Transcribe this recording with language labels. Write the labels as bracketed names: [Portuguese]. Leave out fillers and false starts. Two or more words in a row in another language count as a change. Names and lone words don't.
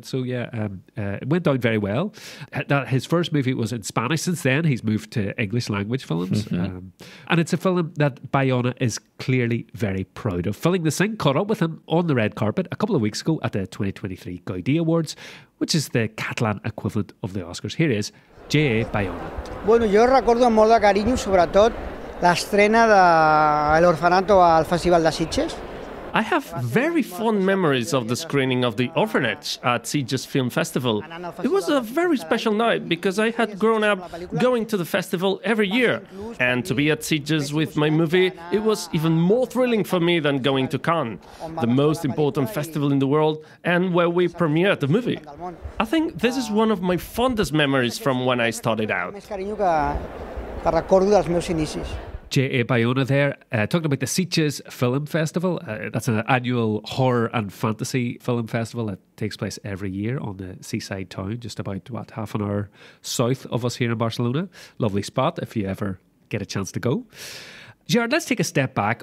[English] So it went down very well. His first movie was in Spanish. Since then, he's moved to English language films. And it's a film that Bayona is clearly very proud of. Filling the Sink caught up with him on the red carpet a couple of weeks ago at the 2023 Gaudí Awards, which is the Catalan equivalent of the Oscars. Here is J.A. Bayona. [Catalan] Bueno, jo recordo amb molt de carinyo, sobretot, l'estrena de l'Orfanato al Festival de Sitges. [English] I have very fond memories of the screening of The Orphanage at Sitges Film Festival. It was a very special night because I had grown up going to the festival every year. And to be at Sitges with my movie, it was even more thrilling for me than going to Cannes, the most important festival in the world and where we premiered the movie. I think this is one of my fondest memories from when I started out. [Catalan] Més carinyo que recordo dels meus inicis. [English] J.A. Bayona there, talking about the Sitges Film Festival. That's an annual horror and fantasy film festival that takes place every year on the seaside town, just about, half an hour south of us here in Barcelona. Lovely spot if you ever get a chance to go. Gerard, let's take a step back.